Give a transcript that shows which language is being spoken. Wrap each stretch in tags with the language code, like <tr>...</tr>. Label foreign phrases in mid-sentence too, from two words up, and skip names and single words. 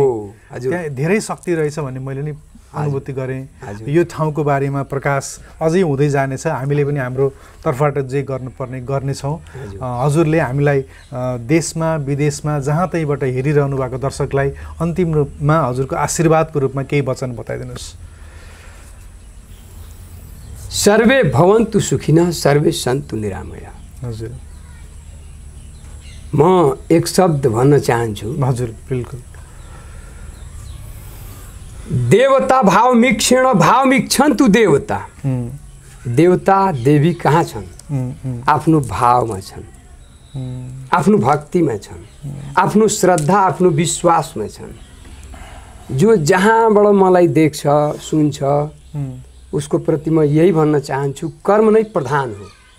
<ne>त्यहाँ धेरै शक्ति रहेछ भन्ने मैले नै अनुभूति गरेँ। यो ठाउँको बारेमा प्रकाश अझै हुँदै जानेछ। हामीले पनि हाम्रो तर्फबाट जे गर्नुपर्ने गर्नेछौँ। हजुरले हामीलाई देशमा विदेशमा जहाँ तहीँबाट हेरिरहनु भएको दर्शकलाई अन्तिम रूपमा हजुरको आशीर्वादको रूपमा केही वचन बताइदिनुहोस्।</ne> <sa>सर्वे भवन्तु सुखिनः, सर्वे सन्तु निरामया।</sa> <ne>हजुर, म एक शब्द भन्न चाहन्छु। हजुर, बिल्कुल।</ne> <sa>देवता भाव मिक्षण भाव मिक्षन्तु देवता।</sa> <ne>देवता देवी कहाँ छन्? आफ्नो भावमा छन्, आफ्नो भक्तिमा छन्, आफ्नो श्रद्धा आफ्नो विश्वासमा छन्। जो जहाँबाट मलाई देख्छ सुन्छ उसको प्रति म यही भन्न चाहन्छु, कर्म नै प्रधान हो।</ne>